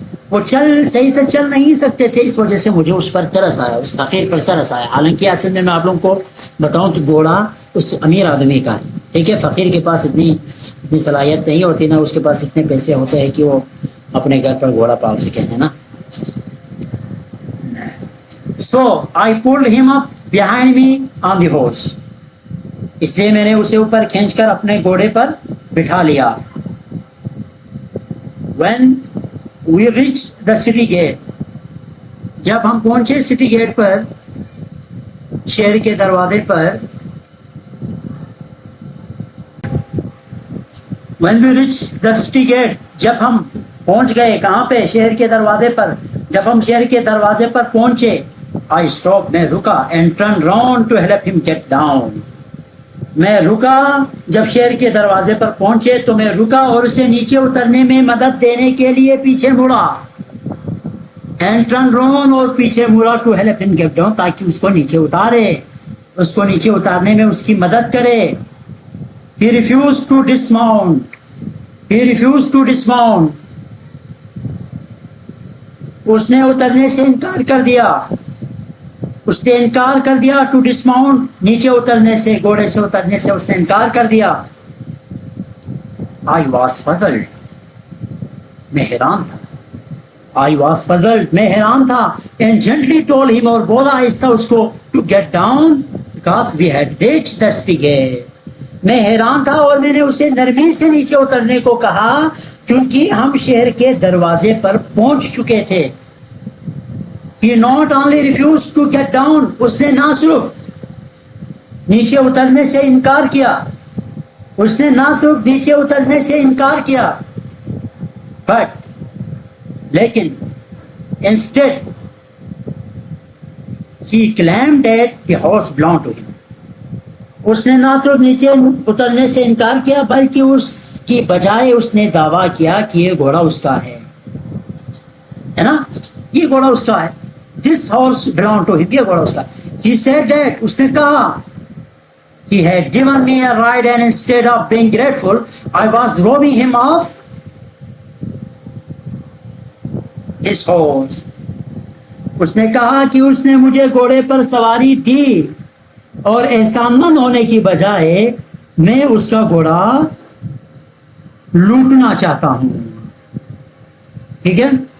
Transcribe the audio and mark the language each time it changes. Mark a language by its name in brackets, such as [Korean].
[Urdu] وہ صحیح سے چل نہیں سکتے تھے, اس وجہ سے مجھے اس پر ترس آیا, اس فقیر پر ترس آیا. حالانکہ اصل میں آپ لوگوں کو بتاؤں کہ گھوڑا اس امیر آدمی کا ہے, ٹھیک ہے. فقیر کے پاس اتنی صلاحیت نہیں ہوتی, نہ اس کے پاس اتنے پیسے ہوتے ہیں کہ وہ اپنے گھر پر گھوڑا پال سکے, ہے نا. [English] So I pulled him up behind me on the horse. [Urdu] اس لیے میں نے اسے اوپر کھینچ کر اپنے گھوڑے پر بٹھا لیا. [English] When we reached the city gate, [Urdu] جب ہم پہنچے سٹی گیٹ پر, شہر کے دروازے پر, [English] when we reached the city gate, [Urdu] جب ہم پہنچ گئے کہاں پہ؟ شہر کے دروازے پر. جب ہم شہر کے دروازے پر پہنچے, [English] I stopped, [Urdu] میں رکا, [English] and turned round to help him get down. [Urdu] میں رکا, جب شہر کے دروازے پر پہنچے تو میں رکا اور اسے نیچے اترنے میں مدد دینے کے لیے پیچھے مڑا. [English] And turned round, [Urdu] اور پیچھے مڑا, [English] to help him get down, [Urdu] تاکہ اس کو نیچے اتارے, اس کو نیچے اتارنے میں اس کی مدد کرے. [English] He refused to dismount. He refused to dismount. [Urdu] اس نے اترنے سے انکار کر دیا. اس نے انکار کر دیا [English] to dismount, [Urdu] نیچے اترنے سے, گھوڑے سے اترنے سے اس نے انکار کر دیا. [English] I was puzzled, [Urdu] میں حیران تھا. [English] I was puzzled, [Urdu] میں حیران تھا. [English] And gently told him, [Urdu] اور بولا آہستہ اس کو, [English] to get down because we had reached the city gate. [Urdu] میں حیران تھا اور میں نے اسے نرمی سے نیچے اترنے کو کہا کیونکہ ہم شہر کے دروازے پر پہنچ چکے تھے. [English] He not only refused to get down, [Urdu] اس نے نہ صرف نیچے اترنے سے انکار کیا, اس نے نہ صرف نیچے اترنے سے انکار کیا, [English] but [Urdu] لیکن [English] instead he claimed that the horse belonged to him. [Urdu] اس نے نہ صرف نیچے اترنے سے انکار کیا بلکہ اس کی بجائے اس نے دعویٰ کیا کہ یہ گھوڑا اس کا ہے نا، یہ گھوڑا اس کا ہے. [English] This horse belonged to him. [Urdu] یہ گھوڑا اس کا. [English] He said that [Urdu] اس نے کہا [English] he had given me a ride and instead of being grateful I was robbing him of his horse. [Urdu] اس نے کہا کہ اس نے مجھے گھوڑے پر سواری دی اور احسان مند ہونے کی بجائے میں اس کا گھوڑا لوٹنا چاہتا ہوں. ٹھیک ہے.